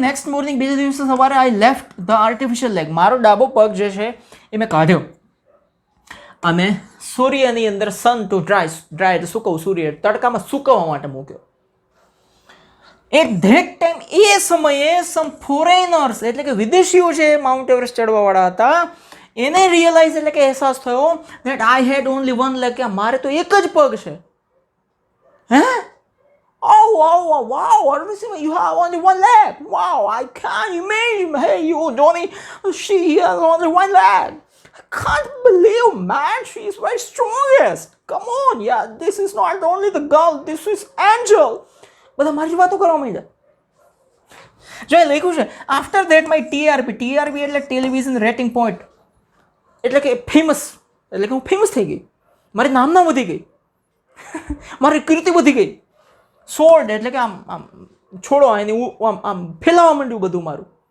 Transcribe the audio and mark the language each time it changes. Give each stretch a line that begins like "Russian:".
English: next morning,
Gujarati: બીજા દિવસે સવારે
English: I left the artificial leg.
Gujarati: મારો ડાબો પગ જે છે એ મેં કાઢ્યો અને સૂર્યની અંદર
English: sun to dry
Gujarati: એટલે સૂકવવું, સૂર્ય તડકામાં સૂકવવા માટે મૂક્યો.
English: at that time,
Gujarati: એ સમયે
English: some foreigners
Gujarati: એટલે કે વિદેશીઓ છે માઉન્ટ એવરેસ્ટ ચડવાવાળા હતા, એને રિયલાઇઝ એટલે કે અહેસાસ થયો
English: that I had only 1 leg,
Gujarati: કે મારે તો એક જ પગ છે. હે?
English: Oh, wow, Arvind, you have only 1 leg. Wow, I can't imagine. Hey, you, Johnny, she has only 1 leg. I can't believe, man. She is very strongest. Come on, yeah, this is not only the girl, this is angel.
Gujarati: બધા મારી વાતો કરવા માંડ્યા. જો એ લખ્યું છે
English: after that my TRP
Gujarati: એટલે television rating point, એટલે કે ફેમસ, એટલે કે હું ફેમસ થઈ ગઈ, મારી નામના વધી ગઈ, મારી કીર્તિ વધી ગઈ. સોર્ડ એટલે કે આમ છોડો એની આમ ફેલાવા માંડ્યું બધું મારું.